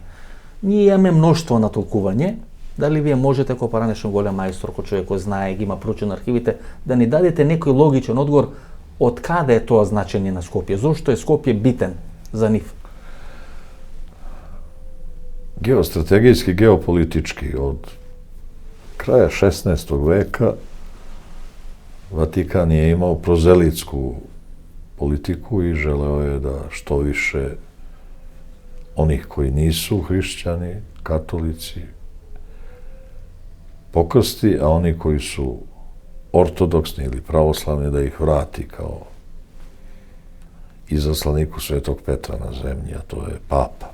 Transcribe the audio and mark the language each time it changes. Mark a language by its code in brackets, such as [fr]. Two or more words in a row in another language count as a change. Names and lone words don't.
[mk] Ние имаме мноштво на толкување. Дали вие можете, како поранешен голем мајстор, кој човек кој знае, ги има проучено архивите, да ни дадете некој логичен одговор од каде е тоа значење на Скопје? Зошто е Скопје битен за нив? [sr] Geostratегијски, геополитички, од краја 16. века Ватикан je imao prozelitsku politiku i želeo je da što više onih koji nisu hrišćani, katolici, pokrsti, a oni koji su ortodoksni ili pravoslavni da ih vrati kao izaslaniku Svetog Petra na zemlji, a to je papa.